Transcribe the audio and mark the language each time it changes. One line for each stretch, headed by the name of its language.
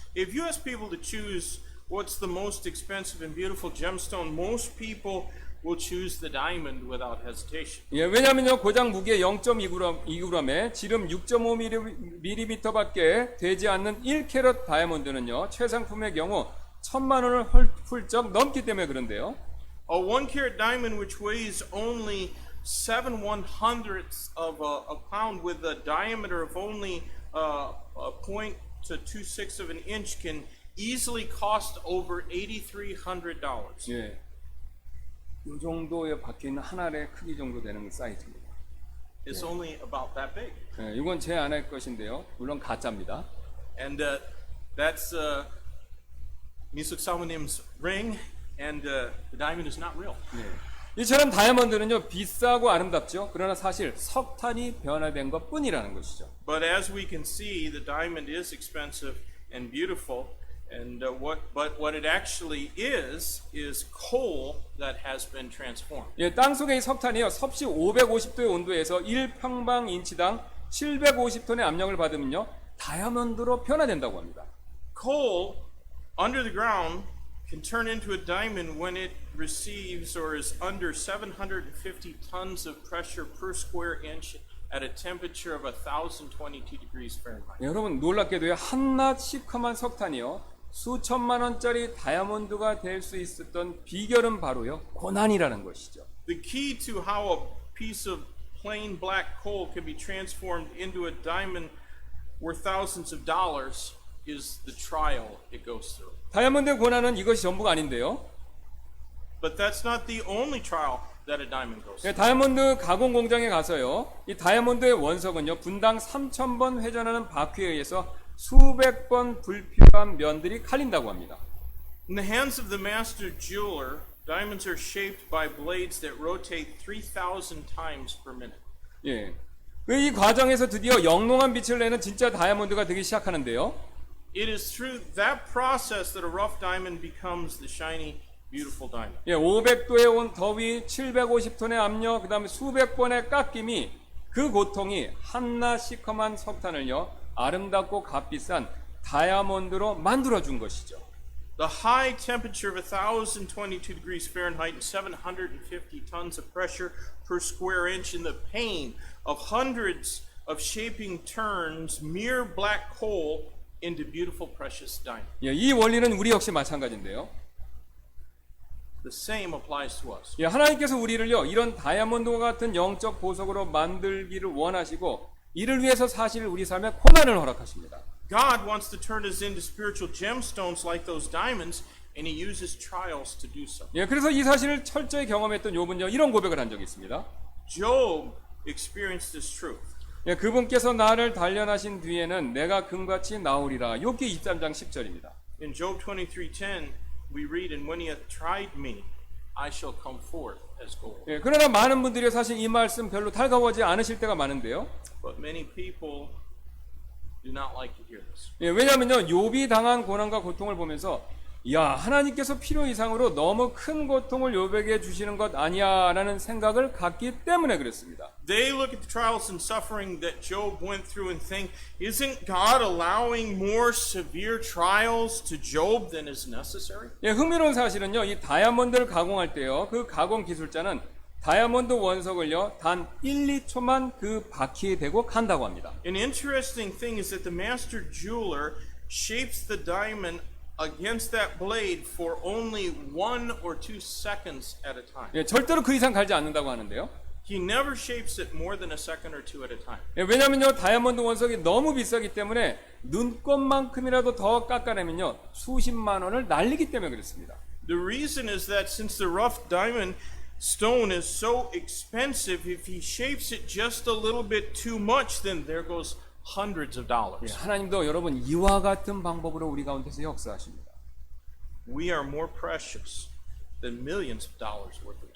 English: If you ask people to choose what's the most expensive and beautiful gemstone, most people will choose the diamond without hesitation.
Korean: 예, 왜냐하면요 고장 무게 0.2g에 지름 6.5mm밖에 되지 않는 1캐럿 다이아몬드는요 최상품의 경우 1,000만 원을 훌쩍 넘기 때문에 그런데요.
English: A 1-carat diamond which weighs only 7/100ths of a pound with a diameter of only a point to 2/6 of an inch can easily cost over $8,300.
Korean: 예, 이 정도에 박혀 있는 한 알의 크기 정도 되는 사이즈입니다.
English: It's only about that big.
Korean: 예, 이건 제 아내의 것인데요. 물론 가짜입니다.
English: And that's Misuk Samo님's ring, and the diamond is not real.
Korean: 이처럼 다이아몬드는요 비싸고 아름답죠. 그러나 사실 석탄이 변화된 것뿐이라는 것이죠.
English: But as we can see, the diamond is expensive and beautiful, and what it actually is coal that has been transformed.
Korean: 예, 땅 속의 이 석탄이요 섭씨 550도의 온도에서 1평방인치당 750톤의 압력을 받으면요 다이아몬드로 변화된다고 합니다.
English: Coal under the ground can turn into a diamond when it receives or is under 750 tons of pressure per square inch at a temperature of 1,022 degrees Fahrenheit.
Korean: 예, 여러분 놀랍게도요 한낱 시커먼 석탄이요 수천만 원짜리 다이아몬드가 될 수 있었던 비결은 바로요 고난이라는 것이죠.
English: The key to how a piece of plain black coal can be transformed into a diamond worth thousands of dollars is the trial it goes through.
Korean: 다이아몬드의 고난은 이것이 전부가 아닌데요.
English: But that's not the only trial that a diamond goes 예, through.
Korean: 다이아몬드 가공 공장에 가서요. 이 다이아몬드의 원석은요. 분당 3,000번 회전하는 바퀴에 의해서 수백 번 불필요한 면들이 칼린다고 합니다.
English: In the hands of the master jeweler, diamonds are shaped by blades that rotate 3,000 times per minute. 예.
Korean: 이 과정에서 드디어 영롱한 빛을 내는 진짜 다이아몬드가 되기 시작하는데요.
English: It is through that process that a rough diamond becomes the shiny, beautiful diamond.
Korean: 예, 500도의 온 더위, 750톤의 압력, 그다음에 수백 번의 깎임이 그 고통이 한낱 시커먼 석탄을요 아름답고 값비싼 다이아몬드로 만들어 준 것이죠.
English: The high temperature of 1,022 degrees Fahrenheit and 750 tons of pressure per square inch and the pain of hundreds of shaping turns mere black coal into beautiful precious diamond.
Korean: 예, 이 원리는 우리 역시 마찬가지인데요.
English: The same applies to us.
Korean: 예, 하나님께서 우리를요 이런 다이아몬드와 같은 영적 보석으로 만들기를 원하시고 이를 위해서 사실 우리 삶에 고난을 허락하십니다.
English: God wants to turn us into spiritual gemstones like those diamonds, and He uses trials to do so.
Korean: 예, 그래서 이 사실을 철저히 경험했던 욥은요 이런 고백을 한 적이 있습니다. Job experienced this truth. 예, 그분께서 나를 단련하신 뒤에는 내가 금같이 나오리라. 욥기 23장 10절입니다.
English: In Job 23:10, we read, "And when He hath tried me, I shall come forth as gold."
Korean: 예, 그러나 많은 분들이 사실 이 말씀 별로 달가워하지 않으실 때가 많은데요.
English: But many people do not like to hear this.
Korean: 예, 왜냐하면요 욥이 당한 고난과 고통을 보면서 야 하나님께서 필요 이상으로 너무 큰 고통을 욥에게 주시는 것 아니야라는 생각을 갖기 때문에 그랬습니다.
English: They look at the trials and suffering that Job went through and think, isn't God allowing more severe trials to Job than is necessary?
Korean: 예, 흥미로운 사실은요 이 다이아몬드를 가공할 때요 그 가공 기술자는 다이아몬드 원석을요 단 1, 2초만 그 바퀴에 대고 간다고 합니다.
English: An interesting thing is that the master jeweler shapes the diamond against that blade for only 1 or 2 seconds at a time.
Korean: 예, 절대로 그 이상 갈지 않는다고 하는데요.
English: He never shapes it more than a second or two at a time.
Korean: 예, 왜냐면요 다이아몬드 원석이 너무 비싸기 때문에 눈곱만큼이라도 더 깎아내면요 수십만 원을 날리기 때문에 그렇습니다.
English: The reason is that since the rough diamond stone is so expensive, if he shapes it just a little bit too much, then there goes hundreds of 예, dollars.
Korean: 하나님도 여러분 이와 같은 방법으로 우리 가운데서 역사하십니다.
English: We are more precious than millions of dollars worth of